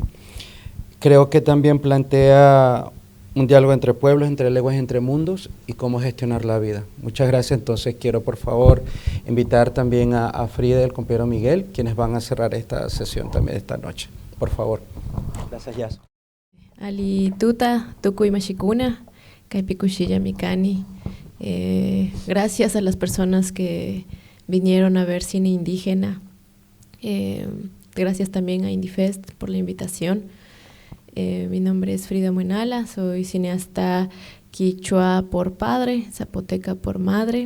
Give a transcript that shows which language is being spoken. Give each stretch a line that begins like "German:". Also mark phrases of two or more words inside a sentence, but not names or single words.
Spanish: Creo que también plantea un diálogo entre pueblos, entre lenguas, entre mundos y cómo gestionar la vida. Muchas gracias. Entonces quiero por favor invitar también a Frida y al compañero Miguel, quienes van a cerrar esta sesión también esta noche. Por favor. Gracias, Jazz.
Quechua: Ali tuta, tukuy mashikuna, kaipikushilla mikani.
Spanish: Gracias a las personas que vinieron a ver cine indígena. Gracias también a Indifest por la invitación. Mi nombre es Frida Muenala, soy cineasta quichua por padre, zapoteca por madre.